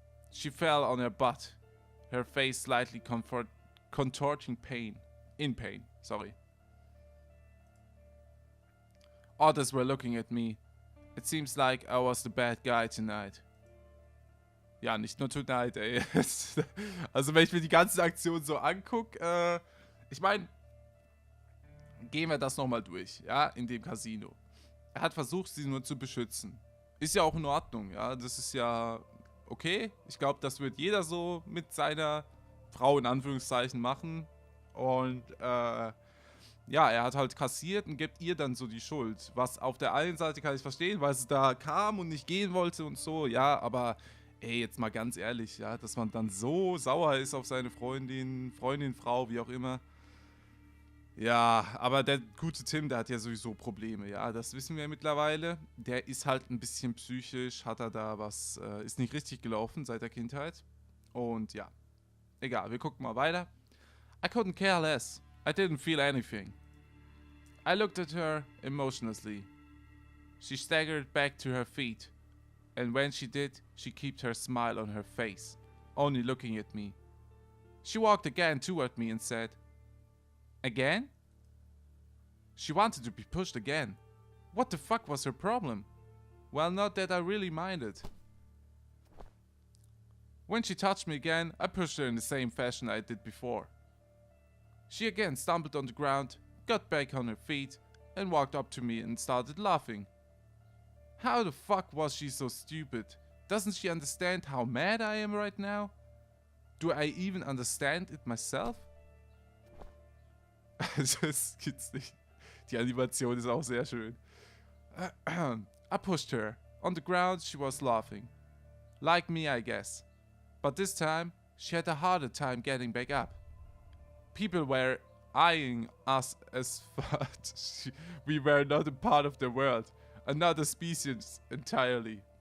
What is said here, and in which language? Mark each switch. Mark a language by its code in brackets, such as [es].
[en] She fell on her butt, her face slightly contorting in pain. Others were looking at me. It seems like I was the bad guy tonight. [de] Ja, nicht nur tonight, ey. Also wenn ich mir die ganze Aktion so angucke, ich meine, gehen wir das nochmal durch, ja, in dem Casino. Er hat versucht, sie nur zu beschützen. Ist ja auch in Ordnung, ja, das ist ja okay. Ich glaube, das wird jeder so mit seiner Frau in Anführungszeichen machen. Und, ja, er hat halt kassiert und gibt ihr dann so die Schuld. Was auf der einen Seite kann ich verstehen, weil sie da kam und nicht gehen wollte und so, ja, aber ey, jetzt mal ganz ehrlich, ja, dass man dann so sauer ist auf seine Freundin, Frau, wie auch immer. Ja, aber der gute Tim, der hat ja sowieso Probleme, ja, das wissen wir mittlerweile. Der ist halt ein bisschen psychisch, hat er da was, ist nicht richtig gelaufen seit der Kindheit. Und ja, egal, wir gucken mal weiter. [en] I couldn't care less. I didn't feel anything. I looked at her emotionlessly. She staggered back to her feet, and when she did, she kept her smile on her face, only looking at me. She walked again toward me and said, "Again?" She wanted to be pushed again. What the fuck was her problem? Well, not that I really minded. When she touched me again, I pushed her in the same fashion I did before. She again stumbled on the ground, got back on her feet, and walked up to me and started laughing. How the fuck was she so stupid? Doesn't she understand how mad I am right now? Do I even understand it myself? [de] Das gibt's nicht. Die Animation ist auch sehr schön. [en] I pushed her. On the ground, she was laughing. Like me, I guess. But this time, she had a harder time getting back up. People were eyeing us as if we were not a part of the world. Another species entirely.